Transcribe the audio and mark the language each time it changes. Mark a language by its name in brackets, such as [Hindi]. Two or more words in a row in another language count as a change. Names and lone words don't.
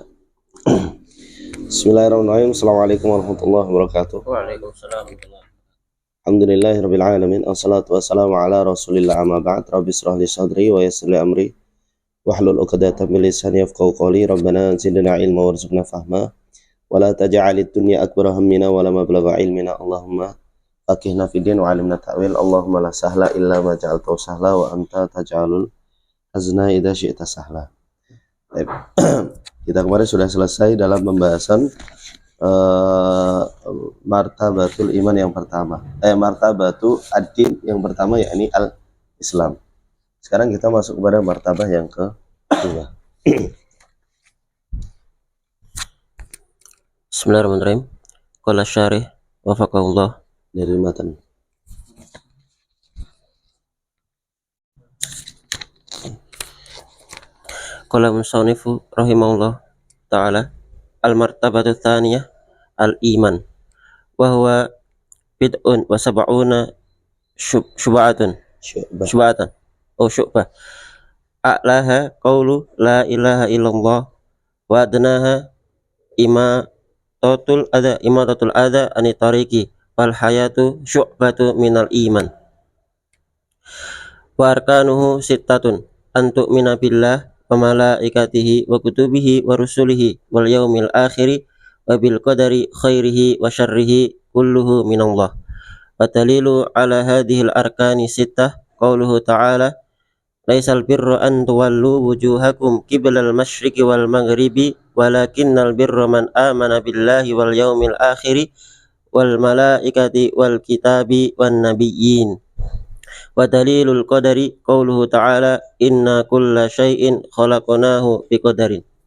[Arabic] بسم الله الرحمن الرحيم. السلام عليكم ورحمة الله وبركاته. وعليكم السلام. الحمد لله رب العالمين. والصلاة والسلام على رسول الله أما بعد. رب اشرح لي صدري ويسر لي أمري واحلل عقدة من لساني يفقهوا قولي. ربنا زدنا علما وارزقنا فهما ولا تجعل الدنيا أكبر همنا ولا مبلغ علمنا. اللهم فقهنا في الدين وعلمنا التأويل. اللهم لا سهل إلا ما جعلته سهلا وأنت تجعل الحزن إذا شئت سهلا. [Indonesian] Baik. Kita kemarin sudah selesai dalam pembahasan [Arabic] مرتبة الإيمان [Indonesian] yang pertama, [Arabic] مرتبة الدين [Indonesian] yang pertama, yakni al-Islam. Sekarang kita masuk kepada martabah yang kedua. [Arabic] بسم الله الرحمن الرحيم. قال الشارح وفقه الله. [Indonesian] Dari matan. [Arabic] قال المصنف رحمه الله تعالى المرتبة الثانية الإيمان وهو بضع وسبعون شعبة شعبة أعلاها قول لا إله إلا الله وأدناها إماطة الأذى عن الطريق والحياء شعبة من الإيمان وأركانه ستة أن تؤمن بالله وملائكته وكتبه ورسله واليوم الآخر وبالقدر خيره وشره كله من الله. والدليل على هذه الأركان الستة قوله تعالى ليس البر أن تولوا وجوهكم قبل المشرق والمغرب ولكن البر من آمن بالله واليوم الآخر والملائكة والكتاب والنبيين. ودليل القدر قوله تعالى إنا كل شيء خلقناه بقدر.